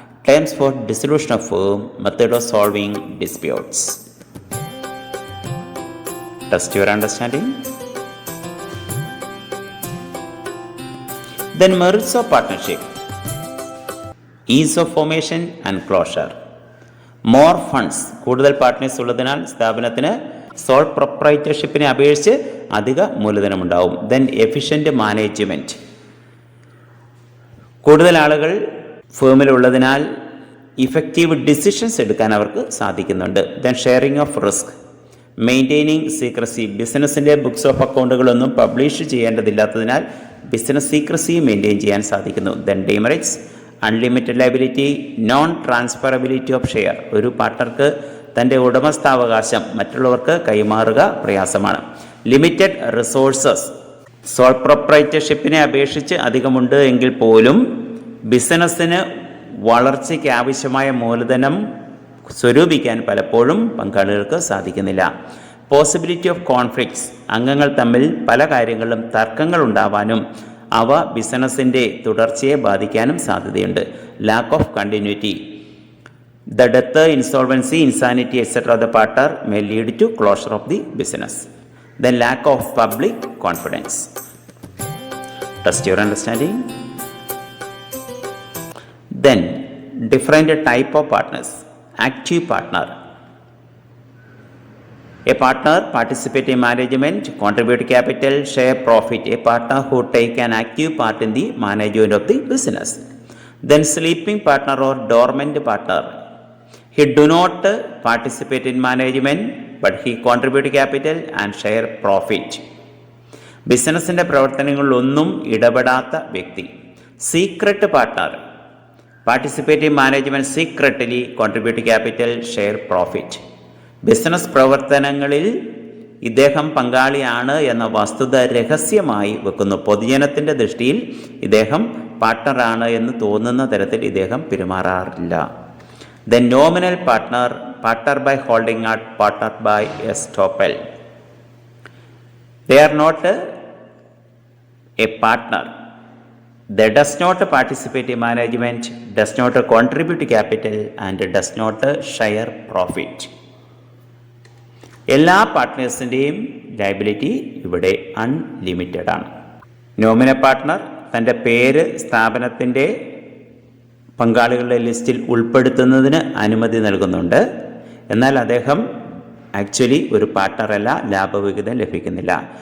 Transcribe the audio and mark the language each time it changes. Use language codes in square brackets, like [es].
[en] Terms for dissolution of firm. Method of solving disputes. Test your understanding. Then merits of partnership. Ease of formation and closure. More funds. [ml] കൂടുതൽ partners ഉള്ളതിനാൽ സ്ഥാപനത്തിന് soul പ്രൊപ്രൈറ്റർഷിപ്പിനെ അപേക്ഷിച്ച് അധിക മൂലധനമുണ്ടാവും. [en] Then efficient management. [ml] കൂടുതൽ ആളുകൾ ഫേമിലുള്ളതിനാൽ effective decisions എടുക്കാൻ അവർക്ക് സാധിക്കുന്നുണ്ട്. [en] Then sharing of risk. Maintaining secrecy. [ml] ബിസിനസ്സിൻ്റെ books of അക്കൗണ്ടുകളൊന്നും publish ചെയ്യേണ്ടതില്ലാത്തതിനാൽ business secrecy maintain ചെയ്യാൻ സാധിക്കുന്നു. [en] Then demerits. Unlimited liability. Non transferability of share. [ml] ഒരു പാർട്ട്ണർക്ക് തൻ്റെ ഉടമസ്ഥാവകാശം മറ്റുള്ളവർക്ക് കൈമാറുക പ്രയാസമാണ്. [en] Limited resources. [ml] സോൾ പ്രൊപ്രൈറ്റർഷിപ്പിനെ അപേക്ഷിച്ച് അധികമുണ്ട് എങ്കിൽ പോലും ബിസിനസ്സിന് വളർച്ചയ്ക്ക് ആവശ്യമായ മൂലധനം സ്വരൂപിക്കാൻ പലപ്പോഴും പങ്കാളികൾക്ക് സാധിക്കുന്നില്ല. [en] Possibility of conflicts. [ml] അംഗങ്ങൾ തമ്മിൽ പല കാര്യങ്ങളിലും തർക്കങ്ങൾ ഉണ്ടാവാനും അവ ബിസിനസ്സിൻ്റെ തുടർച്ചയെ ബാധിക്കാനും സാധ്യതയുണ്ട്. [en] Lack of continuity. The death, insolvency, insanity, etc. of the partner may lead to closure of the business. Then lack of public confidence. Test your understanding. Then different type of partners. Active partner. A partner participate in management, contribute capital, share profit. A partner who take an active part in the management of the business. Then sleeping partner or dormant partner. He do not participate in management, but he contribute capital and share profit. [ml] ബിസിനസ്സിൻ്റെ പ്രവർത്തനങ്ങളിലൊന്നും ഇടപെടാത്ത വ്യക്തി. [en] Secret partner. Participate in management secretly, contribute capital, share profit. [ml] Business പ്രവർത്തനങ്ങളിൽ ഇദ്ദേഹം പങ്കാളിയാണ് എന്ന വസ്തുത രഹസ്യമായി വെക്കുന്നു. പൊതുജനത്തിൻ്റെ ദൃഷ്ടിയിൽ ഇദ്ദേഹം പാർട്ട്ണറാണ് എന്ന് തോന്നുന്ന തരത്തിൽ ഇദ്ദേഹം പെരുമാറാറില്ല. [en] The nominal partner, partner by holding out, partner by estoppel. They are not a partner. They does not participate in management, does not contribute capital and does not share profit. [ml] എല്ലാ പാർട്ട്നേഴ്സിൻ്റെയും ലയബിലിറ്റി ഇവിടെ unlimited ആണ്. Nominal partner തൻ്റെ പേര് സ്ഥാപനത്തിൻ്റെ പങ്കാളികളുടെ ലിസ്റ്റിൽ ഉൾപ്പെടുത്തുന്നതിന് അനുമതി നൽകുന്നുണ്ട്. എന്നാൽ അദ്ദേഹം ആക്ച്വലി ഒരു പാർട്ട്ണറല്ല, ലാഭവിഹിതം ലഭിക്കുന്നില്ല.